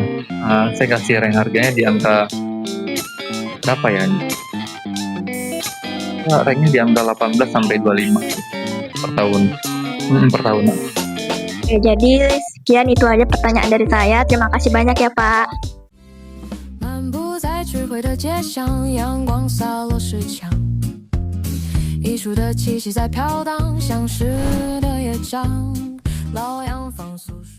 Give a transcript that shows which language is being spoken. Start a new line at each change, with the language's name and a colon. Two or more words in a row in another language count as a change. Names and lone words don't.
Indonesian: Saya kasih rank harganya di angka berapa ya? Ranknya di angka 18 sampai 25 per tahun. Per tahun. Oke, jadi sekian itu aja pertanyaan dari saya. Terima kasih banyak ya Pak.
Chinese: 漫步在智慧的街上，阳光洒落石墙，艺术的气息在飘荡，像诗的乐章，老洋房诉说。